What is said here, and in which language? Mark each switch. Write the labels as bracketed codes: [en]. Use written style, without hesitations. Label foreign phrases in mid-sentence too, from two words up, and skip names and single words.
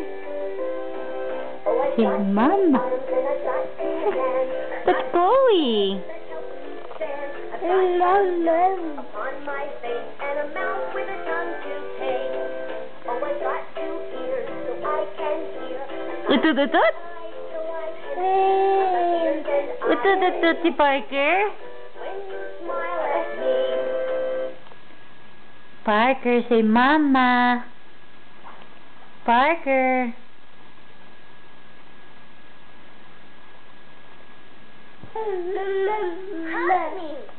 [en] Say Mama. That's Chloe. On my face and a mouth with a tongue to take. Oh, I've got 2 ears so I can hear. [tl] Utut-utut? Utut-utut si Parker. [en] When you smile at me. Parker, say Mama. Parker. Hug me.